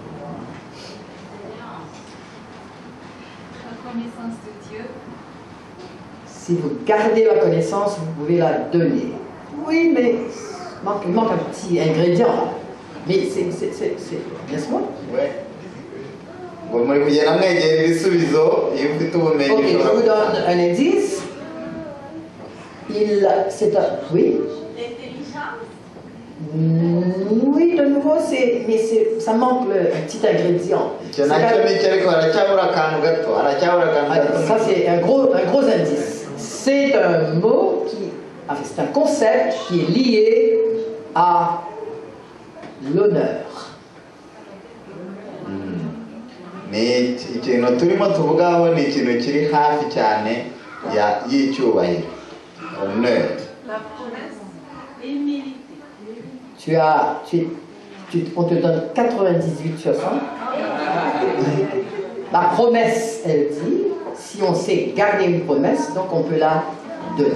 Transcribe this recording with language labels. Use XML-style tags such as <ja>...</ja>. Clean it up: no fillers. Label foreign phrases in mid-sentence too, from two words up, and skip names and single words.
<fr>La connaissance de Dieu. Si vous gardez la connaissance, vous pouvez la donner. Oui, mais il manque un petit ingrédient. Mais c'est n'est-ce pas? Ouais. Bon, moi, il y a un</fr> <rw>ibisubizo, iyo ufite ubumenyi.</rw> <fr>Ok, je vous donne un indice. C'est un... Oui? L'intelligence. Oui, de nouveau, mais ça manque un petit ingrédient. Ça, c'est un gros indice. C'est un mot enfin, c'est un concept qui est lié à l'honneur.</fr> <rw>ni ikintu turimo tuvugaho ni ikintu kiri hafi cyane y'icyubahiro.</rw> <fr>Honneur. La promesse. Humilité. On te donne 98 sur 100. La promesse, elle dit, si on sait garder une promesse, donc on peut la donner.</fr>